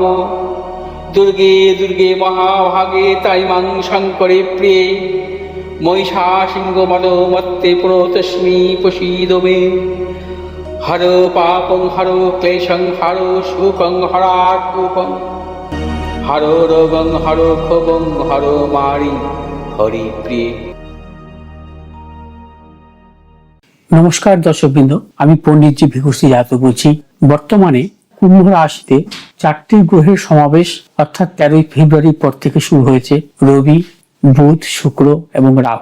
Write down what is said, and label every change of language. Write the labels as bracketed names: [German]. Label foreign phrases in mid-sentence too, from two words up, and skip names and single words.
[Sanskrit] दुर्गे दुर्गे महाभागे ताइमां शङ्करे प्रिये महिषासिंहमदोमत्ते प्रणतोऽस्मि प्रसीद मे। हरो पापं हरो क्लेशं हरो शोकं हरात्मकं हरो रोगं हरो क्षोभं हरो मारि हरिप्रिये। [Bangla] নমস্কার দর্শকবৃন্দ, আমি পণ্ডিতজি ভিকুশ্রী জাতক বলছি। বর্তমানে কুম্ভ রাশিতে 4টি গ্রহের সমাবেশ অর্থাৎ 13ই ফেব্রুয়ারির পর থেকে শুরু হয়েছে। রবি, বুধ, শুক্র এবং রাহু।